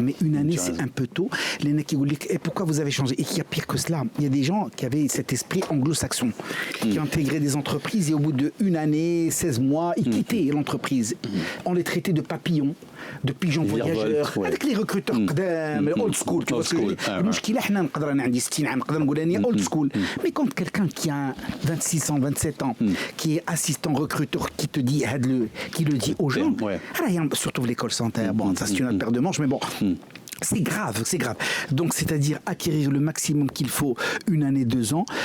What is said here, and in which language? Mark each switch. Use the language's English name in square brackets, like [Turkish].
[French] Mais une année, c'est un peu tôt. Les gens qui vous disent, et pourquoi vous avez changé ? Et qu'il y a pire que cela. Il y a des gens qui avaient cet esprit anglo-saxon, qui intégraient des entreprises et au bout d'une année, 16 mois, ils quittaient l'entreprise. On les traitait de papillons, de pigeons voyageurs, ouais. avec les recruteurs old school. Tu vois ce que je veux dire ? [Arabic] المشكلة احنا نقدر انا عندي 60 عام نقدر نقول اني old school. [French] Mais quand quelqu'un qui a 26 ans, 27 ans, qui est assistant recruteur, qui te dit, qui le dit aux gens, Ouais. surtout l'école sanitaire, bon, ça c'est une autre paire de manches, mais bon. C'est grave, c'est grave. Donc, c'est-à-dire acquérir le maximum qu'il faut, 1 année, 2 ans.